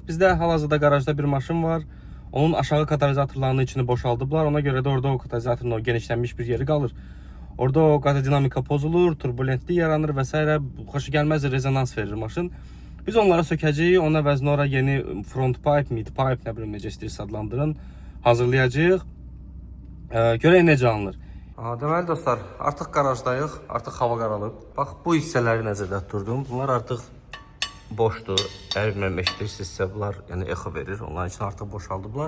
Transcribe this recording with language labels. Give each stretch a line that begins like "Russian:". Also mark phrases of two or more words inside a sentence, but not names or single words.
Azerbaijani: Bizdə hal-hazırda qarajda bir maşın var. Onun aşağı katalizatorlarının içini boşaldıblar. Ona görə də orada o katalizatorun o genişlənmiş bir yeri qalır. Orada o qazodinamika pozulur, turbulentlik yaranır və s. Xoşagəlməz rezonans verir maşın. Biz onları sökəcəyik. Ona əvəzinə ora yeni
English: front pipe, mid pipe,
Azerbaijani: nə bilim necə istəyirsə adlandırın, hazırlayacağıq. Görək necə alınır. Deməli dostlar, artıq qarajdayıq, artıq hava qaralıb. Bax, bu hissələri nəzərdə tuturdum. Bunlar artıq boşdur. Əgər bilmirəm eşidirsinizsə, bunlar yəni echo verir. Onların için artıq boşaldıblar.